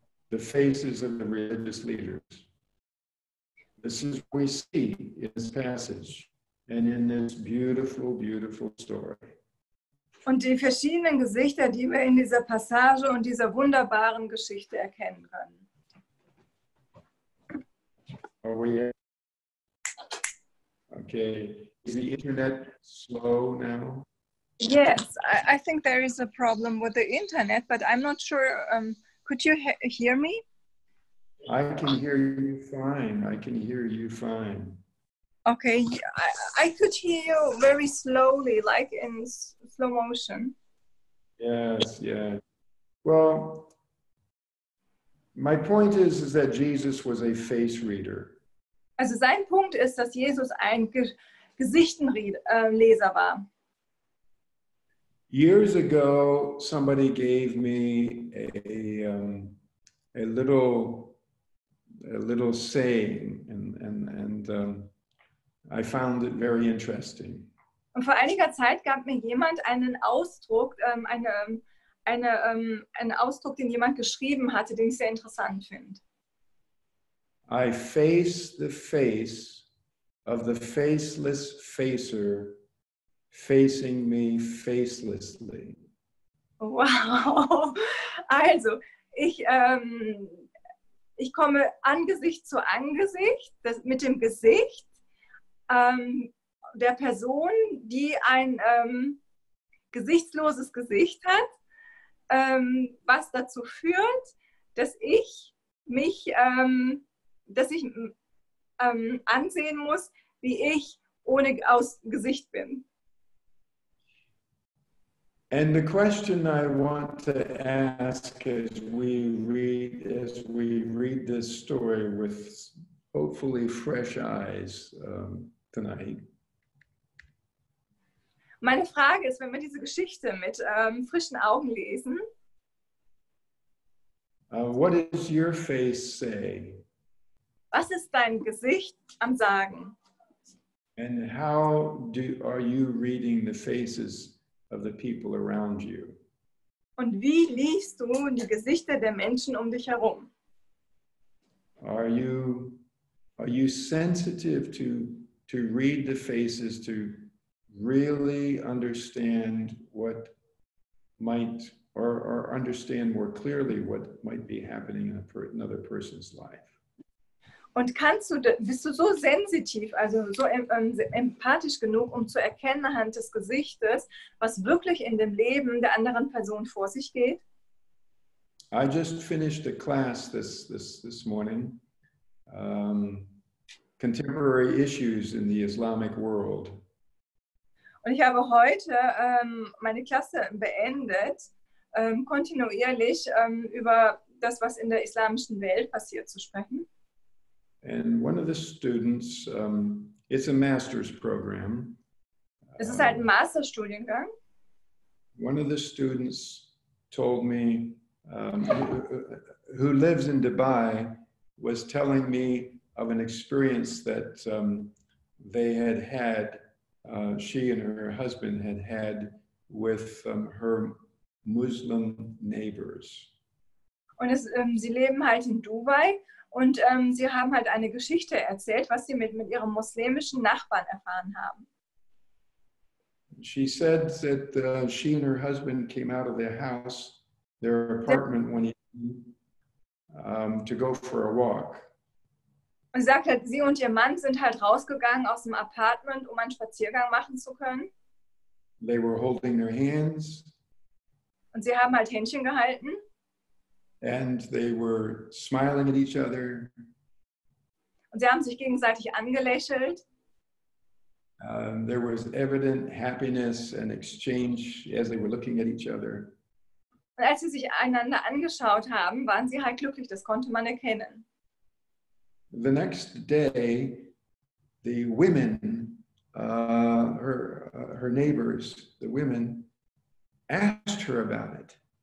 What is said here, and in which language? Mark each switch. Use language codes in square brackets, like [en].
[en] The faces of the religious leaders. This is what we see in this passage and in this beautiful, beautiful story. [de] Und die verschiedenen Gesichter, die wir in dieser Passage und dieser wunderbaren Geschichte erkennen können. [en] Are we? Okay. Is the internet slow now? Yes, I think there is a problem with the internet, but I'm not sure. Could you hear me? I can hear you fine. I can hear you fine. Okay, I could hear you very slowly, like in slow motion. Yes, yeah. Well, my point is that Jesus was a face reader. [de] Also sein Punkt ist, dass Jesus ein Gesichtenleser war. [en] Years ago, somebody gave me a little saying, and I found it very interesting. [de] Und vor einiger Zeit gab mir jemand einen Ausdruck, einen Ausdruck, den jemand geschrieben hatte, den ich sehr interessant finde. [en] I face the face of the faceless facer facing me facelessly. Wow! [de] Also, ich komme Angesicht zu Angesicht mit dem Gesicht der Person, die ein gesichtsloses Gesicht hat, was dazu führt, dass ich mich ansehen muss, wie ich ohne Gesicht bin. [en] And the question I want to ask as we read this story with hopefully fresh eyes tonight. [de] Meine Frage ist, wenn wir diese Geschichte mit frischen Augen lesen, [en] What does your face say? [de] Was ist dein Gesicht am Sagen? [en] And how are you reading the faces of the people around you? [de] Und wie liest du die Gesichter der Menschen um dich herum? [en] Are you sensitive to read the faces, to really understand what might, or understand more clearly what might be happening in another person's life? [de] Und bist du so sensitiv, also so empathisch genug, um zu erkennen anhand des Gesichtes, was wirklich in dem Leben der anderen Person vor sich geht? [en] I just finished a class this morning, contemporary issues in the Islamic world. [de] Und ich habe heute meine Klasse beendet, kontinuierlich über das, was in der islamischen Welt passiert, zu sprechen. [en] And one of the students, it's a master's program. [de] Es ist halt ein Masterstudiengang. [en] One of the students told me, who lives in Dubai, was telling me of an experience that they had, she and her husband had with her Muslim neighbors. [de] Und sie leben halt in Dubai und sie haben halt eine Geschichte erzählt, was sie mit ihrem muslimischen Nachbarn erfahren haben. [en] She said that she and her husband came out of their house, their apartment, one evening to go for a walk. [de] Und sie sagt halt, sie und ihr Mann sind halt rausgegangen aus dem Apartment, um einen Spaziergang machen zu können. [en] They were holding their hands. [de] Und sie haben halt Händchen gehalten. [en] And they were smiling at each other. [de] Und sie haben sich gegenseitig angelächelt. [en] There was evident happiness and exchange as they were looking at each other. [de] Und als sie sich einander angeschaut haben, waren sie halt glücklich, das konnte man erkennen. [en] The next day, the women, her neighbors, the women, asked her about it.